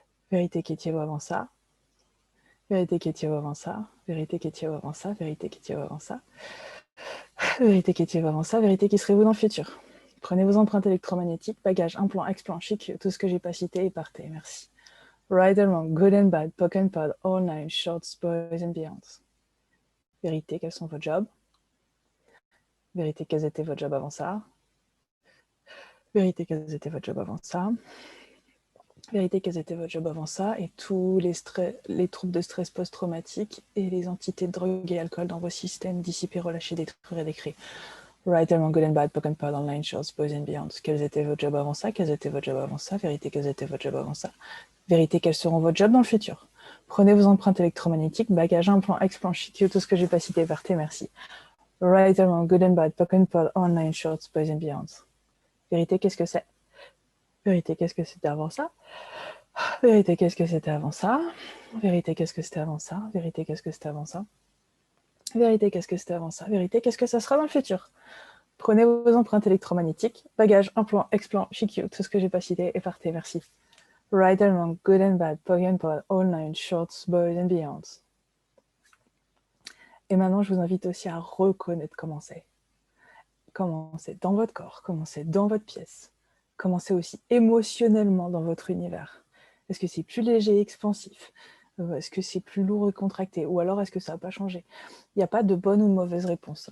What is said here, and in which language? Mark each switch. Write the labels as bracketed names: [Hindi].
[French] Vérité, qui étiez-vous avant ça? Vérité, qui étiez-vous avant ça? Vérité, qui étiez-vous avant ça? Vérité, qui étiez-vous avant ça? Vérité, qui étiez-vous avant ça? Vérité, qui serez-vous dans le futur? Prenez vos empreintes électromagnétiques, bagages, implants, explants, chic, tout ce que j'ai pas cité et partez. Merci. [English] Right and wrong, good and bad, poke and pod, all nine, shorts, boys and beyonds. [French] Vérité, quels sont vos jobs? Vérité, quels étaient vos jobs avant ça? Vérité, quels étaient vos jobs avant ça? Vérité, quels étaient vos jobs avant ça? Et tous les troubles de stress post-traumatique et les entités de drogue et alcool dans vos systèmes dissipés, relâchés, détruits et décrits. [English] Right and wrong, good and bad, poke and pod, online, shorts, boys and beyonds. [French] Quels étaient vos jobs avant ça? Quels étaient vos jobs avant ça? Vérité, quels étaient vos jobs avant ça? Vérité, quels seront vos jobs dans le futur? Prenez vos empreintes électromagnétiques, bagages, implants, explants, chic, tout ce que j'ai pas cité, partez, merci. [English] Right and wrong, good and bad, poke and pod, online, shorts, boys and beyonds. [French] Vérité, qu'est-ce que c'est? Vérité, qu'est-ce que c'était avant ça? Vérité, qu'est-ce que c'était avant ça? Vérité, qu'est-ce que c'était avant ça? Vérité, qu'est-ce que c'était avant ça? Vérité, qu'est-ce que c'était avant ça? Vérité, qu'est-ce que ça sera dans le futur? Prenez vos empreintes électromagnétiques, bagages, implants, explants, chic, tout ce que j'ai pas cité, et partez, merci. [English] Right and wrong, good and bad, poke and pod, all nine, shorts, boys and beyonds. [French] Et maintenant, je vous invite aussi à reconnaître comment c'est. Comment c'est dans votre corps, comment c'est dans votre pièce, comment c'est aussi émotionnellement dans votre univers. Est-ce que c'est plus léger, expansif? Est-ce que c'est plus lourd et contracté? Ou alors est-ce que ça n'a pas changé? Il n'y a pas de bonne ou de mauvaise réponse.